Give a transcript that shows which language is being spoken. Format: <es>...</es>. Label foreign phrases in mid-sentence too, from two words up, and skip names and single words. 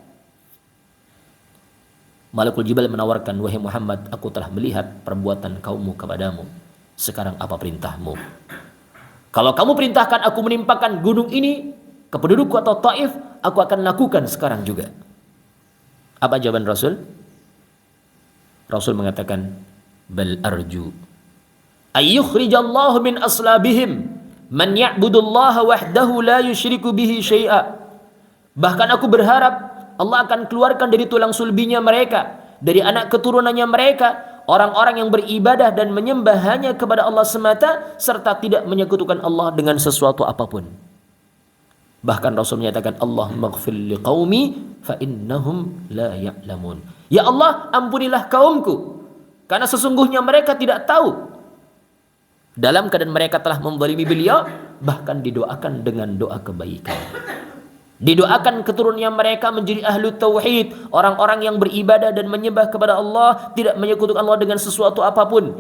<id>Malakul Jibal menawarkan, "Wahai Muhammad, aku telah melihat perbuatan kaummu kepadamu. Sekarang apa perintahmu? Kalau kamu perintahkan aku menimpakan gunung ini ke penduduk kota Taif, aku akan lakukan sekarang juga." Apa jawaban Rasul? Rasul mengatakan,</id> <ar>"بل أرجو أن يخرج الله من أصلابهم من يعبد الله وحده لا يشرك به شيئا."</ar> <id>Bahkan aku berharap Allah akan keluarkan dari tulang sulbinya mereka, dari anak keturunannya mereka, orang-orang yang beribadah dan menyembah hanya kepada Allah semata serta tidak menyekutukan Allah dengan sesuatu apapun. Bahkan Rasul menyatakan,</id> <ar>"اللهم اغفر لقومي فإنهم لا يعلمون."</ar> <id>Ya Allah, ampunilah kaumku karena sesungguhnya mereka tidak tahu. Dalam keadaan mereka telah menzalimi beliau, bahkan didoakan dengan doa kebaikan. Didoakan keturunannya mereka menjadi</id> <ar>أهل التوحيد,</ar> <id>orang-orang yang beribadah dan menyembah kepada Allah, tidak menyekutukan Allah dengan sesuatu apapun.</id>